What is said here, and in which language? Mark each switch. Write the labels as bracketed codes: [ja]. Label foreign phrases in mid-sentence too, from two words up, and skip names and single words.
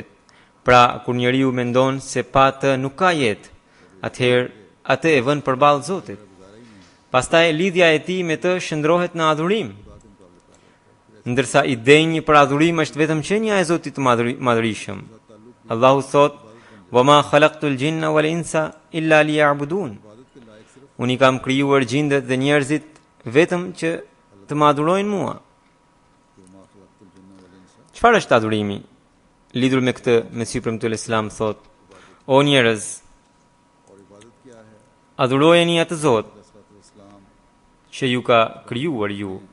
[sq] Pra, kur njeriu mendon se pa të nuk ka jetë, atëherë atë e vën përballë Zotit. Pastaj lidhja e tij me të shndrohet në adhurim. Ndërsa i denjë për adhurim është vetëm qenia e Zotit të madhërisëm. Allahu thot: [ar] "وما خلقت الجن والإنس إلا ليعبدون." [sq] Unë i kam krijuar gjindet dhe njerëzit vetëm që të më adhurojnë mua. Çfarë është adhurimi? Lidhur me këtë, Mesiu premtuar Islam thot: "O njerëz, adhurojeni atë Zot që ju ka krijuar ju.